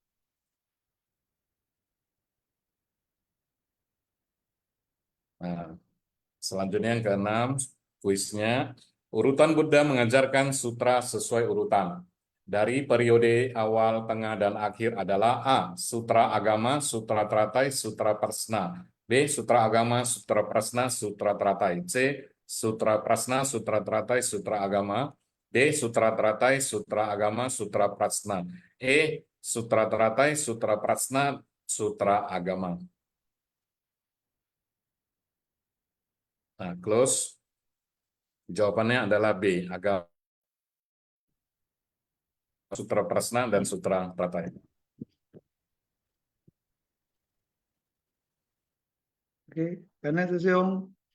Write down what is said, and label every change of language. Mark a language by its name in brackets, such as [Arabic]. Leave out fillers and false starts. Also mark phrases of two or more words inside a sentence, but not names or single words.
[Indonesian] Nah, selanjutnya yang keenam, kuisnya. Urutan Buddha mengajarkan sutra sesuai urutan. Dari periode awal, tengah, dan akhir adalah A. Sutra Agama, Sutra Teratai, Sutra Prasna. B. Sutra Agama, Sutra Prasna, Sutra Teratai. C. Sutra Prasna, Sutra Teratai, Sutra Agama. D. Sutra Teratai, Sutra Agama, Sutra Prasna. E. Sutra Teratai, Sutra Prasna, Sutra Agama. Nah, close. Jawabannya adalah B. Agama, Sutra Prasna, dan Sutra Teratai. Oke, karena Susyong.